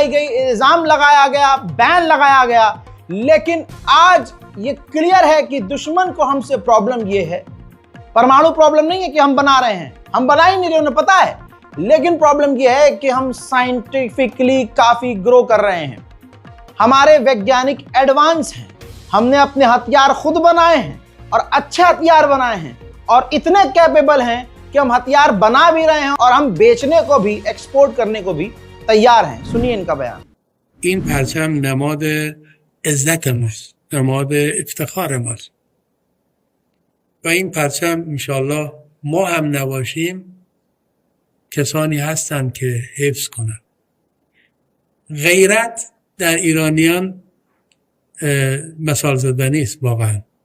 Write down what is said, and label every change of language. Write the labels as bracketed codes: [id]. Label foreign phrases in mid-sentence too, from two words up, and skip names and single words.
[hi] गई, इल्जाम लगाया गया, बैन लगाया गया, लेकिन आज ये क्लियर है कि दुश्मन को हमसे प्रॉब्लम ये है, परमाणु प्रॉब्लम नहीं है कि हम बना रहे हैं, हम बना ही नहीं रहे, उन्हें पता है, लेकिन प्रॉब्लम ये है कि हम साइंटिफिकली काफी ग्रो कर रहे हैं, हमारे वैज्ञानिक एडवांस हैं, हमने अपने हथियार खुद बनाए हैं और अच्छे हथियार बनाए हैं और इतने कैपेबल हैं कि हम हथियार बना भी रहे हैं और हम बेचने को भी, एक्सपोर्ट करने को भी तैयार हैं। सुनिए इनका बयान। [fa] این پرچم نماد عزت ماست، نماد افتخار ماست و این پرچم انشالله ما هم نباشیم کسانی هستند که حفظ کنند. غیرت در ایرانیان مثال زدنی است واقعا.